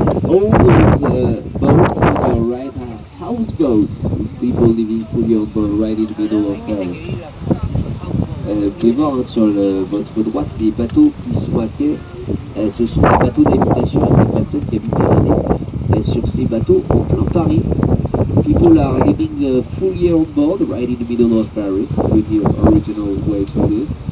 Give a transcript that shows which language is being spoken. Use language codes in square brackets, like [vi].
[en] All those boats on your right are houseboats with people living fully on board right in the middle of Paris. [fr] Vous pouvez voir hein, sur votre droite les bateaux qui sont à quai. Ce sont des bateaux d'habitation avec des personnes qui habitent à l'année sur ces bateaux en plein Paris. [en] People are living fully on board right in the middle of Paris with the original way to live.